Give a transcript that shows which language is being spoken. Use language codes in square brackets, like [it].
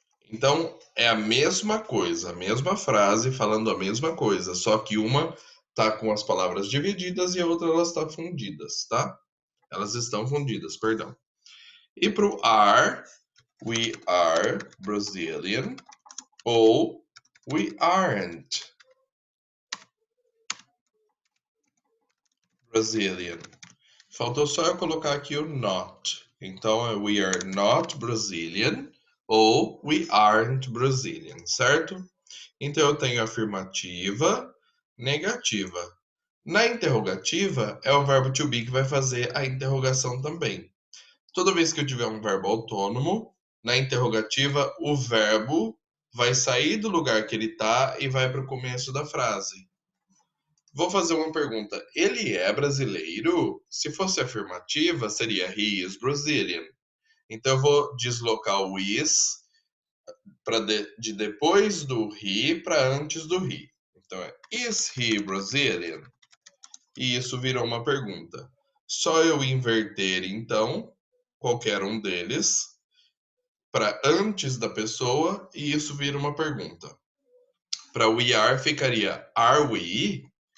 [pt] Então, é a mesma coisa, a mesma frase falando a mesma coisa, só que uma tá com as palavras divididas e a outra elas estão fundidas, tá? Elas estão fundidas, perdão. [en] E pro are, we are Brazilian ou we aren't Brazilian. [pt] Faltou só eu colocar aqui o not. Então é [en] we are not Brazilian [pt] ou [en] we aren't Brazilian, [pt] certo? Então eu tenho afirmativa, negativa. Na interrogativa é o verbo to be que vai fazer a interrogação também. Toda vez que eu tiver um verbo autônomo, na interrogativa o verbo vai sair do lugar que ele está e vai para o começo da frase. Vou fazer uma pergunta. Ele é brasileiro? Se fosse afirmativa, seria [en] he is Brazilian. [pt] Então eu vou deslocar o is de depois do he para antes do he. Então é [en] is he Brazilian? [pt] E isso virou uma pergunta. Só eu inverter então qualquer um deles para antes da pessoa e isso vira uma pergunta. [en] Para we are ficaria are we?